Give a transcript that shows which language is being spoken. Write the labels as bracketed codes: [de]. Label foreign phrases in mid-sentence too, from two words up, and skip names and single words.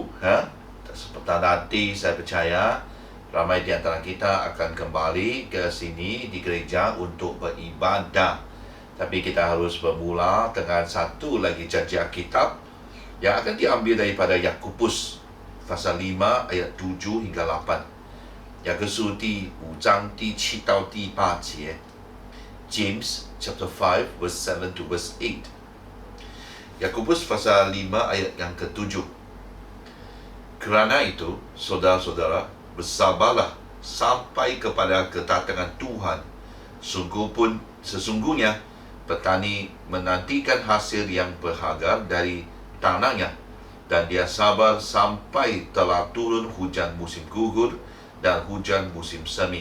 [ms] Seperti nanti saya percaya ramai di antara kita akan kembali ke sini di gereja untuk beribadah. Tapi kita harus bermula dengan satu lagi janji Alkitab yang akan diambil daripada Yakobus pasal 5 ayat 7 hingga 8. [zh] 雅各书第5章第7到第8节。 [en] James chapter 5 verse 7 to verse 8. [ms] Yakobus pasal 5 ayat yang ke-7. [id] Kerana itu, saudara-saudara, bersabarlah sampai kepada kedatangan Tuhan. Sesungguhnya petani menantikan hasil yang berharga dari tanahnya, dan dia sabar sampai telah turun hujan musim gugur dan hujan musim semi.